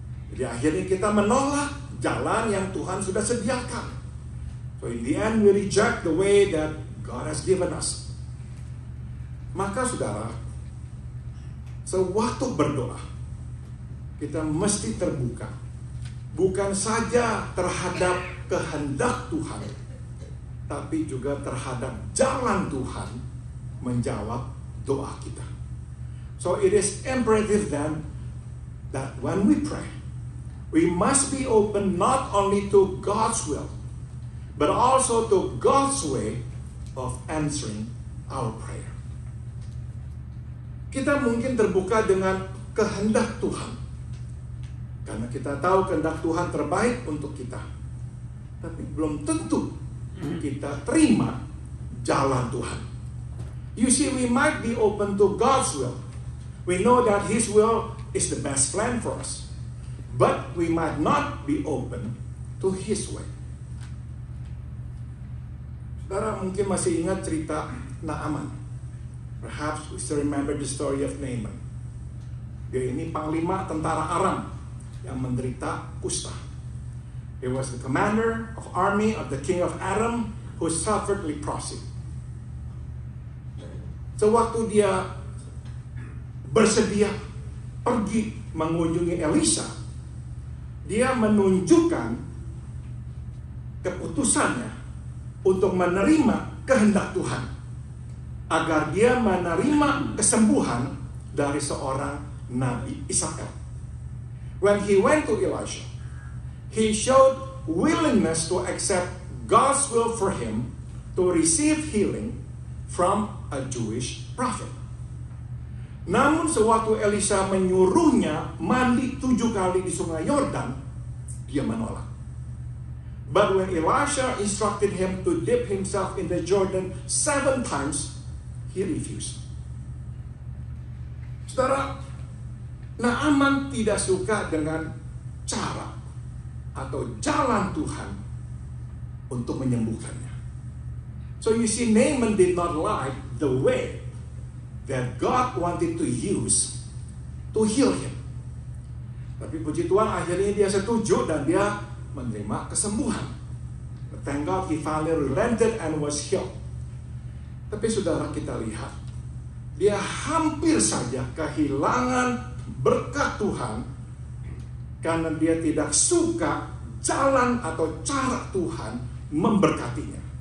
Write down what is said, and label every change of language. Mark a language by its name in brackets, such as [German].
[Indonesian] Jadi akhirnya kita menolak jalan yang Tuhan sudah sediakan. [English] So in the end we reject the way that God has given us. [Indonesian] Maka saudara, sewaktu berdoa, kita mesti terbuka. Bukan saja terhadap kehendak Tuhan, tapi juga terhadap jalan Tuhan menjawab doa kita. [English] So it is imperative then that when we pray, we must be open not only to God's will, but also to God's way of answering our prayer. [Indonesian] Kita mungkin terbuka dengan kehendak Tuhan, karena kita tahu kehendak Tuhan terbaik untuk kita. Tapi belum tentu kita terima jalan Tuhan. [English] You see, we might be open to God's will. We know that His will is the best plan for us. But we might not be open to His way. [Indonesian] Saudara mungkin masih ingat cerita Naaman. [English] Perhaps we still remember the story of Naaman. [Indonesian] Dia ini panglima tentara Aram yang menderita kusta. [English] He was the commander of army of the king of Aram who suffered leprosy. [Indonesian] Sewaktu dia bersedia pergi mengunjungi Elisa, dia menunjukkan keputusannya untuk menerima kehendak Tuhan, agar dia menerima kesembuhan dari seorang Nabi Israel. [English] When he went to Elisha, he showed willingness to accept God's will for him to receive healing from a Jewish prophet. [Indonesian] Namun sewaktu Elisa menyuruhnya mandi 7 kali di sungai Yordan, dia menolak. [English] But when Elisha instructed him to dip himself in the Jordan 7 times, he refused. [Indonesian] Saudara, Naaman tidak suka dengan cara atau jalan Tuhan untuk menyembuhkannya. [English] So you see, Naaman did not like the way that God wanted to use to heal him. [Indonesian] Tapi puji Tuhan, akhirnya dia setuju dan dia menerima kesembuhan. [English] Thank God he finally relented and was healed. [Indonesian] Tapi saudara, kita lihat, dia hampir saja kehilangan berkat Tuhan karena dia tidak suka jalan atau cara Tuhan memberkatinya.